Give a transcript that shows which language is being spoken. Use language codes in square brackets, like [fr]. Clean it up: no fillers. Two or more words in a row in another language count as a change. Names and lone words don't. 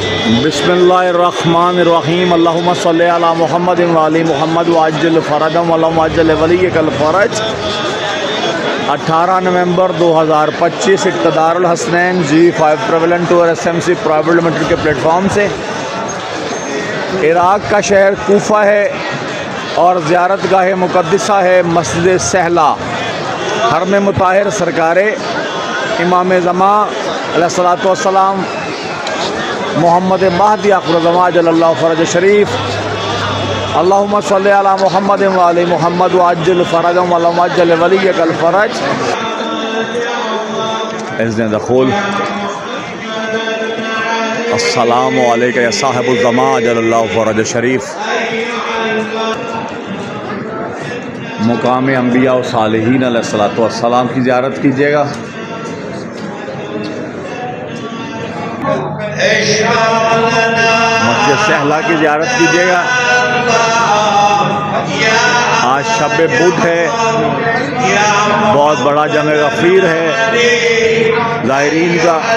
[ar] بسم الله الرحمن الرحيم اللهم صل على محمد وآل محمد وعجل فرجهم اللهم عجل لوليك الفرج. [ur] 18 نومبر 2025 اقتدار الحسنین G5 ٹریول اینڈ ٹور SMC پرائیویٹ لمیٹڈ کے پلیٹ فارم سے عراق کا شہر کوفہ ہے اور زیارت گاہ مقدسہ ہے مسجد سہلہ. حرم مطہر سرکار امام زماں [ar] عليه الصلاة والسلام [ur] محمد مہدی آخر الزماں [ar] عجل الله فرج شريف. اللهم صل على محمد وآل محمد وعجل فرجهم اللهم عجل لوليك الفرج. إذن دخول السلام عليك يا صاحب الزمان عجل الله فرج شريف. [ur] مقام انبیاء و صالحین [ar] عليه الصلاة والسلام [ur] کی زیارت کیجیے گا. مسجد سہلہ کی زیارت کیجیے گا. آج شب بدھ ہے، بہت بڑا جم غفیر ہے ظاہرین کا.